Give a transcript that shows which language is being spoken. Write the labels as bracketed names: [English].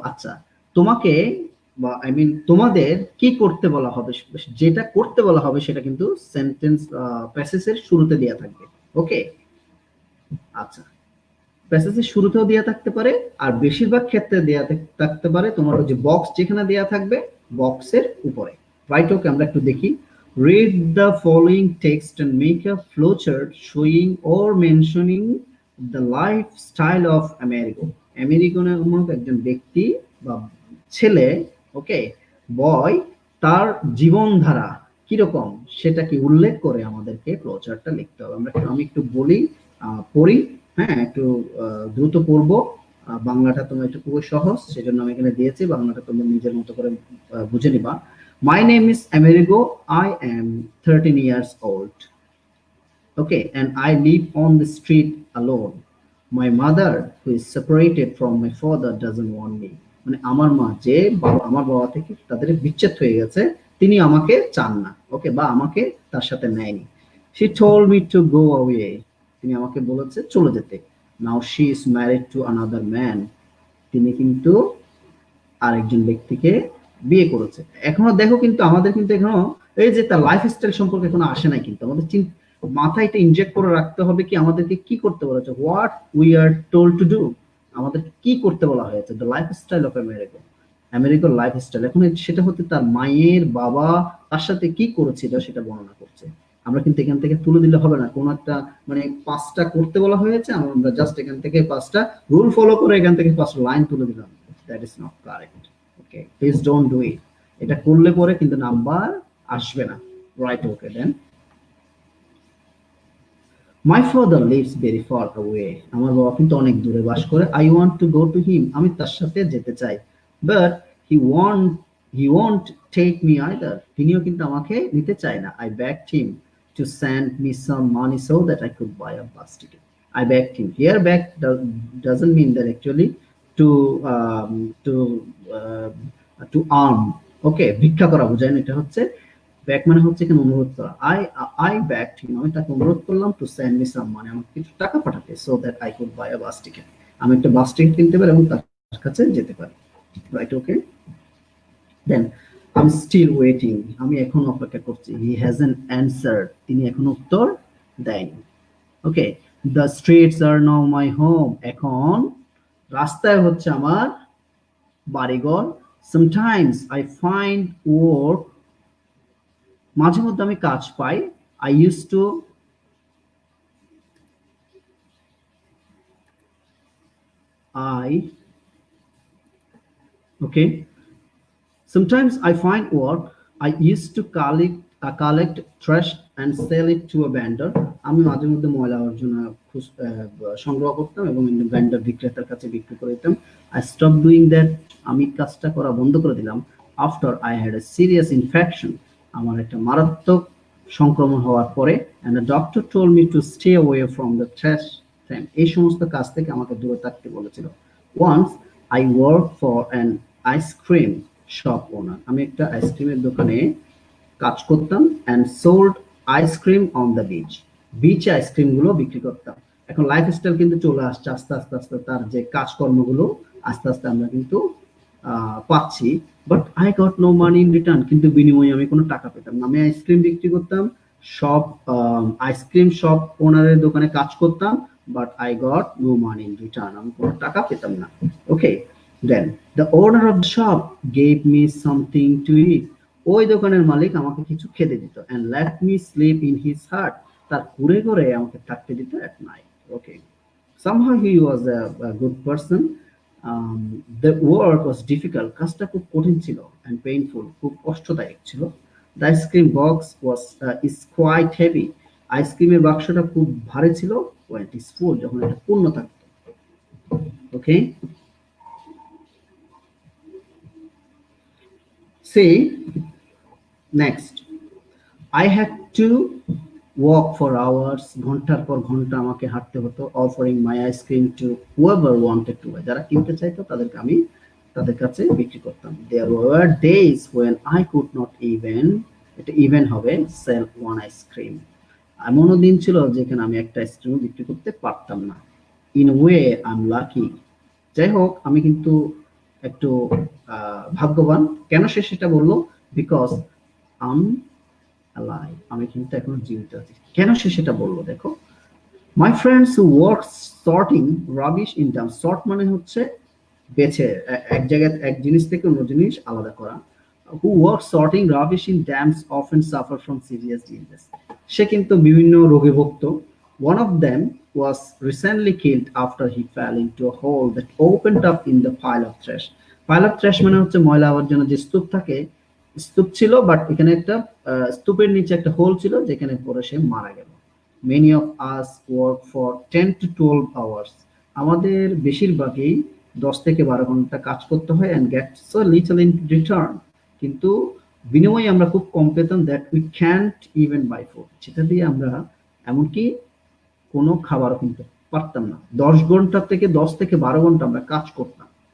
[Bangla] আচ্ছা, তোমাকে বা আই মিন তোমাদের কি করতে বলা হবে, যেটা করতে বলা হবে সেটা কিন্তু সেন্টেন্স প্যাসেজের শুরুতে দেয়া থাকবে। ওকে, আচ্ছা, প্যাসেজের শুরুতেও দেয়া থাকতে পারে, আর বেশিরভাগ ক্ষেত্রে দেয়া থাকতে পারে তোমার যে বক্স যেখানে দেয়া থাকবে বক্সের উপরে। রাইট, ওকে, আমরা একটু দেখি। [English] Read the following text and make a flowchart showing or mentioning the lifestyle of Amerigo. [Bangla] Amerigo নামক একজন ব্যক্তি বা ছেলে, ওকে, বয়, তার জীবনধারা কিরকম সেটা কি উল্লেখ করে আমাদেরকে ফ্লোচার্টটা লিখতে হবে। আমি একটু বলি, পড়ি, হ্যাঁ, একটু দ্রুত পড়বো। বাংলাটা তোমার একটু খুবই সহজ, সেজন্য আমি এখানে দিয়েছি, বাংলাটা তোমরা নিজের মতো করে বুঝে নিবা। [English] My name is Amerigo. I am 13 years old. Okay, and I live on the street alone. My mother, who is separated from my father, doesn't want me. [Bangla] মানে আমার মা যে আমার বাবা থেকে তাদের বিচ্ছেদ হয়ে গেছে, তিনি আমাকে চান না। ওকে, বা আমাকে তার সাথে নেয়নি। [English] She told me to go away. [Bangla] তিনি আমাকে বলেছে চলে যেতে। [English] Now she is married to another man. [Bangla] তিনি কিন্তু আরেকজন ব্যক্তিকে বিয়ে করেছে। এখনো দেখো কিন্তু আমাদের কিন্তু এখনো এই যে তার লাইফস্টাইল সম্পর্কে এখনো আসে নাই কিন্তু আমাদের মাথায় এটা ইনজেক্ট করে রাখতে হবে কি আমাদেরকে কি করতে বলা হয়েছে, [English] what we are told to do, [Bangla] আমাদের কি করতে বলা হয়েছে, [English] the lifestyle of America, [Bangla] আমেরিকার লাইফস্টাইল। এখন সেটা হতে তার মায়ের বাবা তার সাথে কি করেছিল সেটা বর্ণনা করছে। আমরা কিন্তু এখান থেকে তুলে দিলে হবে না, কোন একটা মানে পাঁচটা করতে বলা হয়েছে, আমরা জাস্ট এখান থেকে পাঁচটা রুল ফলো করে এখান থেকে পাঁচটা লাইন তুলে দিলাম। [English] That is not correct. Okay, please don't do it. [Bangla] এটা করলে পরে কিন্তু নাম্বার আসবে না। [English] Right, okay then. My father lives very far away. [Bangla] আমার বাবা কিন্তু অনেক দূরে বাস করে। [English] I want to go to him. [Bangla] আমি তার সাথে যেতে চাই। [English] But he won't take me either. [Bangla] তিনিও কিন্তু আমাকে নিতে চায় না। [English] I begged him to send me some money so that I could buy a bus ticket. I begged him. Here, beg doesn't mean that actually to um, to uh, to arm. [Bangla] Okay, ভিক্ষা করা বোঝায় না, এটা হচ্ছে back মানে হচ্ছে এখানে অনুরোধ করা। [English] I backed him, [Bangla] আমি তাকে অনুরোধ করলাম [English] to send me some money, [Bangla] আমাকে কিছু টাকা পাঠাতে, [English] so that I could buy a bus ticket, [Bangla] আমি একটা বাস টিকিট কিনতে পারি এবং তার কাছে যেতে পারি। [English] Right, okay then. I am still waiting, [Bangla] আমি এখন অপেক্ষা করছি। [English] he hasn't answered, [Bangla] তিনি এখনো উত্তর দেয়নি। [English] okay, the streets are now my home, [Bangla] এখন রাস্তায় হচ্ছে আমার বাড়িঘর। [English] sometimes I find work, [Bangla] মাঝে মধ্যে আমি কাজ পাই। [English] I use to I okay sometimes I find work. I used to collect trash and sell it to a vendor. [Bangla] আমি মাঝে মধ্যে ময়লা আবর্জনা সংগ্রহ করতাম এবং ভেন্ডার বিক্রেতার কাছে বিক্রি করে দিতাম। [English] I stopped doing that. [Bangla] আমি কাজটা করা বন্ধ করে দিলাম। [English] After I had a serious infection, [Bangla] আমার একটা মারাত্মক সংক্রমণ হওয়ার পরে, [English] and the doctor told me to stay away from the trash thing. [Bangla] এই সমস্ত কাজ থেকে আমাকে দূরে থাকতে বলেছিল। [English] Once I worked for an ice cream shop owner. [Bangla] আমি একটা আইসক্রিমের দোকানে কাজ করতাম [English] and sold ice cream on the beach. [Bangla] বিচে আইসক্রিম গুলো বিক্রি করতাম। এখন লাইফস্টাইল কিন্তু চলে আসছে আস্তে আস্তে আস্তে, তার যে কাজকর্মগুলো আস্তে আস্তে আমরা কিন্তু পাচ্ছি। [English] but I got no money in return, [Bangla] কিন্তু বিনিময়ে আমি কোনো টাকা পেতাম না। আমি আইসক্রিম বিক্রি করতাম, সব আইসক্রিম শপ ওনারের দোকানে কাজ করতাম, [English] but I got no money in return, [Bangla] আমি কোনো টাকা পেতাম না। [English] Okay then, the owner of the shop gave me something to eat. [Bangla] ওই দোকানের মালিক আমাকে কিছু খেতে দিত। [English] and let me sleep in his hut, [Bangla] তার কুড়ে করে আমাকে থাকতে দিত [English] At night. Okay, somehow he was a good person. The work was difficult, [Bangla] কাজটা খুব কঠিন ছিল, [English] and painful, [Bangla] খুব কষ্টদায়ক ছিল। [English] The ice cream box was is quite heavy. [Bangla] আইসক্রিমের বাক্সটা খুব ভারী ছিল [English] when it is full, [Bangla] যখন এটা পূর্ণ থাকতো। [English] Okay, say next. I had to walk for hours, [Bangla] ঘন্টার পর ঘন্টা আমাকে হাঁটতে হতো। offering my ice cream to whoever wanted to buy, যারা কিনতে চাইতো তাদেরকে আমি তাদের কাছে বিক্রি করতাম। [English] There were days when I could not even, [Bangla] এটা ইভেন হবে, [English] sell one ice cream. [Bangla] এমনও দিন ছিল যেখানে আমি একটা আইসক্রিম বিক্রি করতে পারতাম না। [English] In a way I'm lucky. [Bangla] যাই হোক, আমি কিন্তু একটু ভাগ্যবান। কেন সে সেটা বললো? [English] because I'm alive, [Bangla] আমি কিন্তু এখনো জীবিত আছি। কেন সে সেটা বললো দেখো। [English] my friends who work sorting rubbish in dump, [Bangla] sort মানে হচ্ছে বেছে, এক জায়গায় এক জিনিস থেকে অন্য জিনিস আলাদা করা। [English] who work sorting rubbish in dumps often suffer from serious disease, [Bangla] সে কিন্তু বিভিন্ন রোগে ভুগত। [English] One of them was recently killed after he fell into a hole that opened up in the pile of trash. Pile of trash [Bangla] মানে হচ্ছে ময়লা আবর্জনা যে স্তূপ থাকে, স্তূপ ছিল বাট এখানে একটা স্তূপের নিচে একটা হোল ছিল যেখানে পরে সে মারা গেল। [English] Many of us work for 10 to 12 hours. [Bangla] আমাদের বেশিরভাগই 10 থেকে 12 ঘন্টা কাজ করতে হয় [English] and get so little in return. [Bangla] কিন্তু বিনিময়ে আমরা খুব কম পেতাম, [English] that we can't even buy food, [Bangla] যেটা দিয়ে আমরা এমনকি কোনো খাবারও কিনতে পারতাম না। 10 থেকে 12 ঘন্টা আমরা কাজ করতাম।